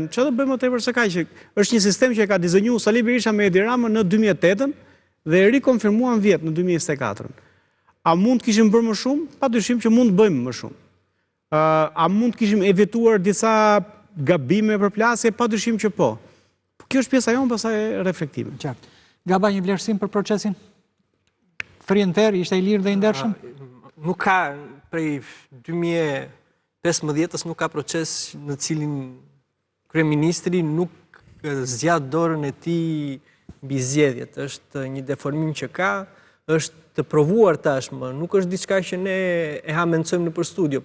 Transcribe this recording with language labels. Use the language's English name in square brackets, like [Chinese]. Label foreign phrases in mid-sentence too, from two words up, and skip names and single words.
[Albanian] Çfarë do bëjmë më tepër se kaq? Është një sistem që e ka dizenjuar Sali Berisha me Edi Ramën në 2008 dhe e rikonfirmuan vjet në 2024. A mund të kishim bërë më shumë? Padyshim që mund të bëjmë më shumë. A mund të kishim evituar disa gabime për plasje, padyshim që po. Kjo është pjesa jonë pasaj reflektime. Qartë. Gaba, një vlerësim për procesin? [English] Free and fair, [Albanian] ishte i lirë dhe i ndershëm? Nuk ka, prej 2015-ës nuk ka proces në cilin kryeministri nuk zgjat dorën e tij mbi zgjedhjet. Është një deformim që ka, është të provuar tashmë, nuk është diçka që ne e hamencojmë në për studio.